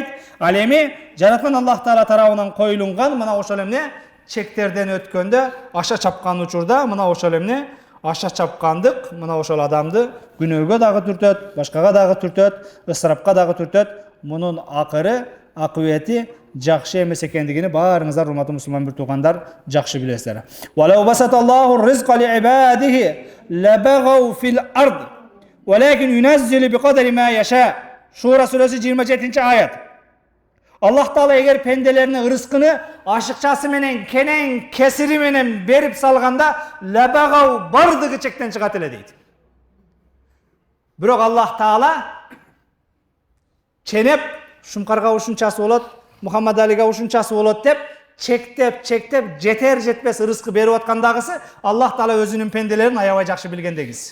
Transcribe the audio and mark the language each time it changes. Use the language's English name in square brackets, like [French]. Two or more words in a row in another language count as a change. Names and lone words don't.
[Kyrgyz] Ал эми жараткан Аллах Таала тарабынан коюлунган мына ошол эмне чектерден өткөндө, аша чапкан учурда мына ошол эмне аша чапкандык мына ошол адамды күнөөгө дагы түртөт, башкага дагы түртөт, ысырапка дагы түртөт. Мунун акыры, акыбети жакшы эмес экендигини баарыңыздар, урматтуу мусулман бир туугандар, жакшы билесиздер. [Arabic] ولو بسط الله الرزق لعباده لبغوا في الأرض ولكن ينزل بقدر ما يشاء. [Kyrgyz] Шура сүрөсү 27 аят. Аллах Таала эгер пенделерine ырыскыны ашыкчасы менен, кенен кесири менен берип салганда, лабагау бардыгы чектен чыгат эле дейт. Бирок Аллах Таала ченеп, Шумкарга ушунчасы болот, Мухаммад Алига ушунчасы болот деп чектеп жетер жетпес ырыскы берип аткандагысы Аллах Таала өзүнүн пенделерин аябай жакшы билгендегиз.